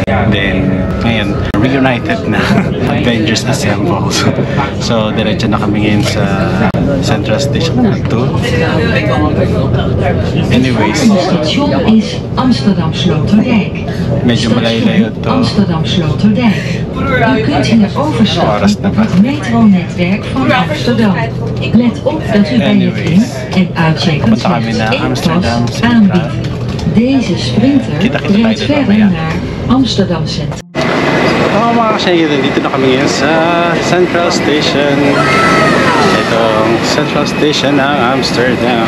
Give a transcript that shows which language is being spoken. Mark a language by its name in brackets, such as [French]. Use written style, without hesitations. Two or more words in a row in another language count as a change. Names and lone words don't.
[Filipino] Then ngayon, reunited na. Avengers Assemble. So diretso na kami ngayon sa Central Station na to. Anyways, [Dutch] station is Amsterdam Sloterdijk. [Filipino] Medyo malayo-layo to. Amsterdam Sloterdijk. [Dutch] U kunt hier overstappen op het metronetwerk van Amsterdam. Let op dat u bij het in- en uitchecken slechts één pas aanbiedt. Deze sprinter rijdt verder naar Amsterdam Centrum. [Filipino] Oo mga ka-Schengen, dito na kami ngayon sa Central Station. Itong Central Station ng Amsterdam.